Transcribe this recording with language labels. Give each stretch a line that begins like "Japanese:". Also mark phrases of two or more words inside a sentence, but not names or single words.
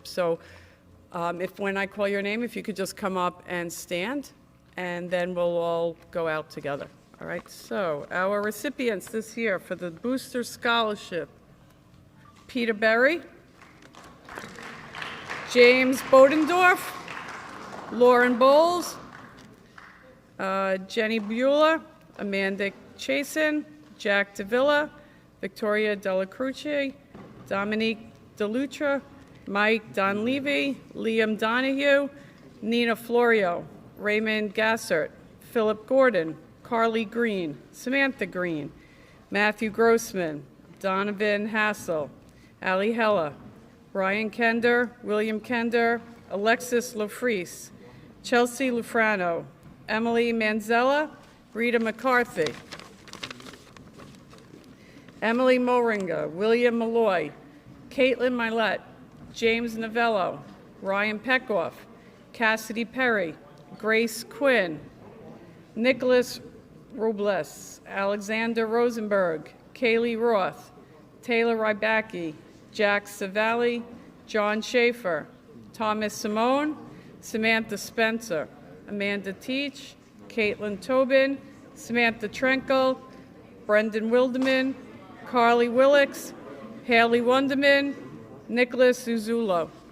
English: So when I call your name, if you could just come up and stand, and then we'll all go out together. All right, so our recipients this year for the Booster Scholarship: Peter Berry, James Bodendorf, Lauren Bowles, Jenny Bueller, Amanda Chasin, Jack Davila, Victoria Della Cruce, Dominique DeLutra, Mike Donlevy, Liam Donahue, Nina Florio, Raymond Gassert, Philip Gordon, Carly Green, Samantha Green, Matthew Grossman, Donovan Hassel, Ali Hella, Brian Kender, William Kender, Alexis Lofreese, Chelsea Lufrano, Emily Manzella, Rita McCarthy, Emily Moringa, William Malloy, Caitlin Milet, James Novello, Ryan Peckoff, Cassidy Perry, Grace Quinn, Nicholas Robles, Alexander Rosenberg, Kaylee Roth, Taylor Rybacki, Jack Savalli, John Schaefer, Thomas Simone, Samantha Spencer, Amanda Teach, Caitlin Tobin, Samantha Trenkel, Brendan Wilderman, Carly Willix, Haley Wunderman, Nicholas Uzulo.